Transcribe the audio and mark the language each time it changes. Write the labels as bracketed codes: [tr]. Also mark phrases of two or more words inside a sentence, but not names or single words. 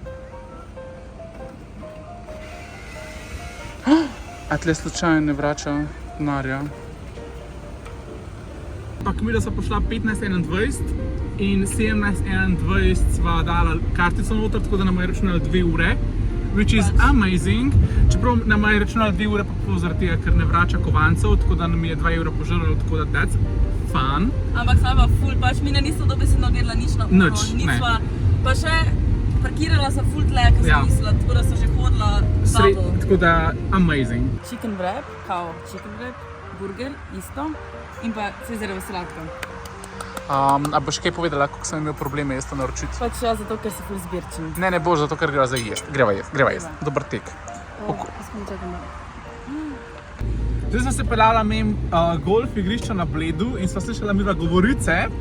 [sl] A tle slučajno ne vrača denarja? Ampak mi da so prišla 15:21 in 17:21 sva dala kartico noter, tako da nam je računala 2 ure. [en] Which is amazing. [sl] Čeprav nam je računala 2 ure pa zaradi tega, ker ne vrača kovancev, tako da nam je 2 evra požrlo, tako da [en] that's fun. [sl] Ampak sva pa ful, pač mi nismo dobesedno gledala nič na uro. Nič, ne. Nisva, pa še parkirala sva ful tle, ker sem mislila, tako da so že hodila bubble. Tako da amazing. [en] Chicken wrap, kao chicken wrap, [sl] burger, isto. In pa Cezarjeva sladka. A boš kaj povedala, kako sem imel probleme jaz to naročiti? Pač ja, zato, ker si ful zbirčen. Ne boš, zato ker greva zdaj jest. Greva jest. Dober tek. Zdaj sem se peljala mem golf igrišča na Bledu in sva slišala midva govorice.